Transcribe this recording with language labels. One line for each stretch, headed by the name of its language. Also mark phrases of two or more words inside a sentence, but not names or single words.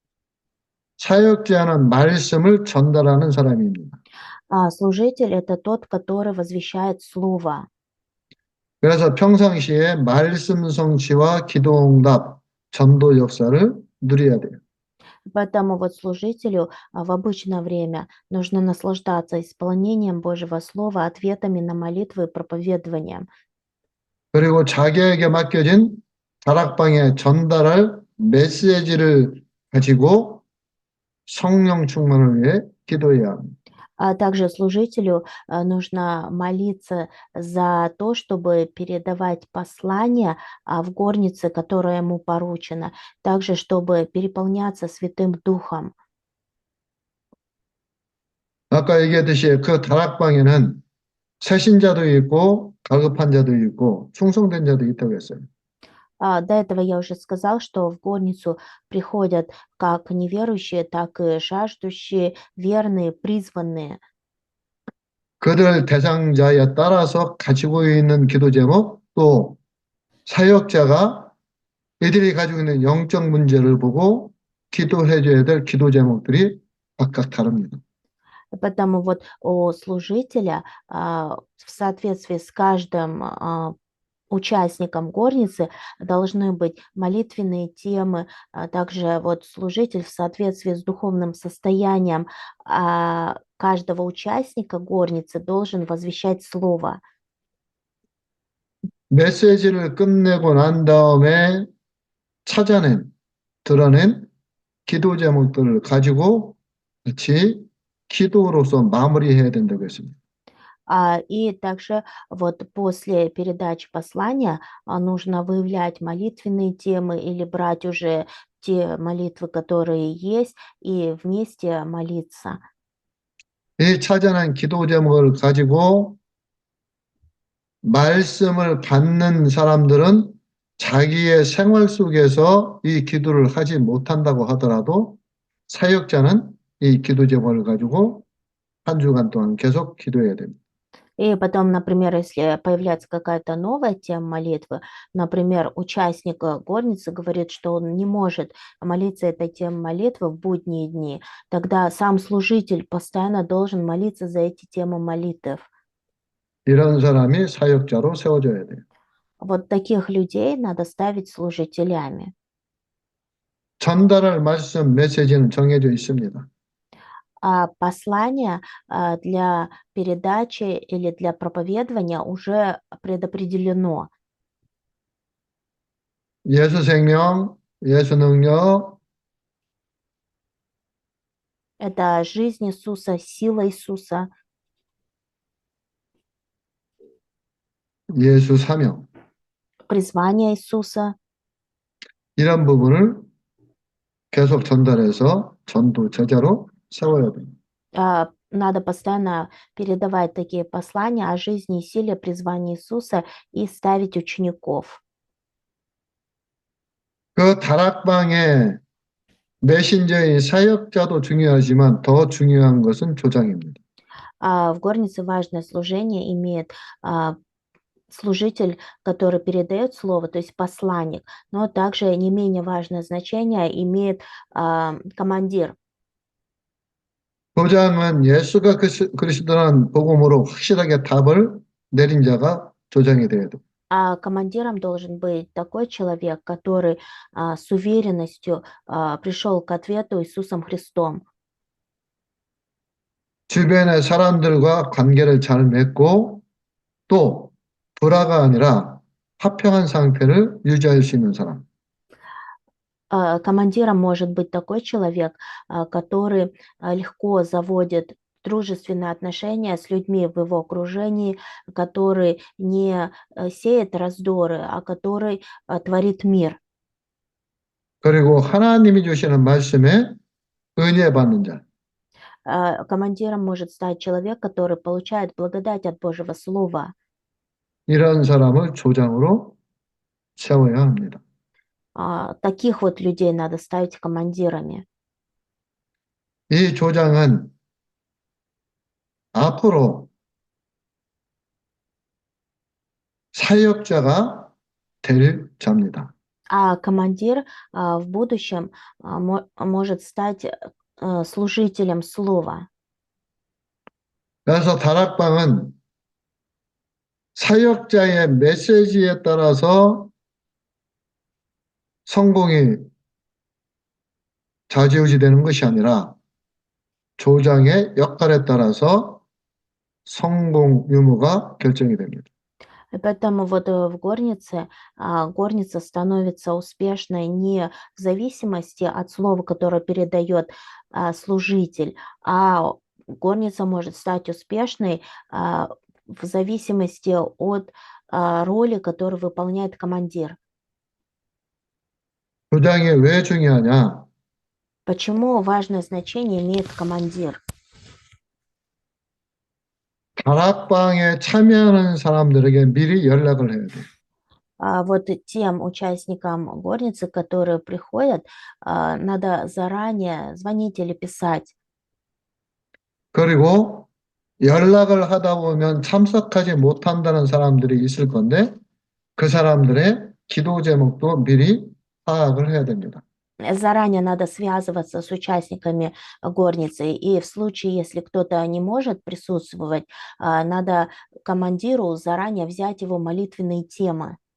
Korean: 사역자는 말씀을 전달하는 사람입니다.
Russian: Служитель — это тот, который возвещает слово.
Korean: 그래서 평상시에 말씀 성취와 기도응답, 전도 역사를 누려야 돼요.
Russian: Поэтому вот служителю в обычное время нужно наслаждаться исполнением Божьего Слова, ответами на молитвы и проповедованием.
Korean: 그리고 자기에게 맡겨진 다락방에 전달할 메시지를 가지고 성령 충만을 위해 기도해야 합니다.
Russian: А также служителю нужно молиться за то, чтобы передавать послание в горнице, которая ему поручена, также чтобы переполняться Святым Духом.
Korean: 아까 얘기했듯이 그 다락방에는 새신자도 있고 갈급한 자도 있고 충성된 자도 있다고 했어요.
Russian: До этого я уже сказал, что в горницу приходят как неверующие, так и жаждущие, верные, призванные.
Korean: 그들 대상자에 따라서 가지고 있는 기도 제목, 또 사역자가 이들이 가지고 있는 영적 문제를 보고 기도해 줘야 될 기도 제목들이 각각 다릅니다.
Russian: Поэтому вот у служителя в соответствии с каждым участникам горницы должны быть молитвенные темы, также вот служитель в соответствии с духовным состоянием каждого участника горницы должен возвещать слово.
Korean: 메시지를 끝내고 난 다음에 드러낸 기도 제목들을 가지고 같이 기도로서 마무리해야 된다고 했습니다.
Russian: И также вот после передачи послания нужно выявлять молитвенные темы или брать уже те молитвы, которые есть, и вместе молиться.
Korean: 이 찾아낸 기도 제목을 가지고 말씀을 받는 사람들은 자기의 생활 속에서 이 기도를 하지 못한다고 하더라도 사역자는 이 기도 제목을 가지고 한 주간 동안 계속 기도해야 됩니다.
Russian: И потом, например, если появляется какая-то новая тема молитвы, например, участник горницы говорит, что он не может молиться этой темой молитвы в будние дни, тогда сам служитель постоянно должен молиться за эти темы молитв.
Korean: 이런 사람이 사역자로 세워져야 돼요.
Russian: Вот таких людей надо ставить служителями.
Korean: 전달할 말씀, 메시지는 정해져 있습니다.
Russian: Послание для передачи или для проповедования уже предопределено.
Korean: 예수 생명, 예수 능력,
Russian: Это жизнь Иисуса, сила Иисуса,
Korean: 예수 사명
Russian: призвание Иисуса.
Korean: 이런 부분을 계속 전달해서 전도 제자로 세워야 됩니다.
Russian: Надо постоянно передавать такие послания о жизни и силе призвания Иисуса и ставить учеников.
Korean: 그 다락방에 메신저인 사역자도 중요하지만 더 중요한 것은 조장입니다.
Russian: В горнице важное служение имеет служитель, который передает слово, то есть посланник, но также не менее важное значение имеет командир.
Korean: 조장은 예수가 그리스도라는 복음으로 확실하게 답을 내린 자가 조장이 돼야 돼요.
Russian: А командиром должен быть такой человек, который с уверенностью пришел к ответу Иисусом Христом.
Korean: 주변의 사람들과 관계를 잘 맺고 또 불화가 아니라 화평한 상태를 유지할 수 있는 사람.
Russian: Командиром может быть такой человек, который легко заводит дружественные отношения с людьми в его окружении, который не сеет раздоры, а который творит мир.
Korean: 그리고 하나님이 주시는 말씀에 은혜 받는 자.
Russian: Командиром может стать человек, который получает благодать от Божьего Слова.
Korean: 이런 사람을 조장으로 세워야 합니다.
Russian: Таких вот людей надо ставить командирами.
Korean: 이 조장은 앞으로 사역자가 될 자입니다.
Russian: А командир в будущем может стать служителем слова.
Korean: 그래서 다락방은 사역자의 메시지에 따라서 성공이 좌지우지되는 것이 아니라 조장의 역할에 따라서 성공 유무가 결정이 됩니다.
Russian: И поэтому вот в горнице горница становится успешной не в зависимости от слова, которое передает служитель, а горница может стать успешной в зависимости от роли, которую выполняет командир.
Korean: 조장이 왜 중요하냐?
Russian: Почему важное значение имеет командир?
Korean: 다락방에 참여하는 사람들에게 미리 연락을 해야 돼요.
Russian: Вот тем участникам горницы, которые приходят, надо заранее звонить или писать.
Korean: 그리고 연락을 하다 보면 참석하지 못한다는 사람들이 있을 건데 그 사람들의 기도 제목도 미리 파악을 해야 됩니다.
Russian: Заранее надо связываться с участниками горницы, и в случае, если кто-то не может присутствовать, надо командиру заранее взять его молитвенные темы.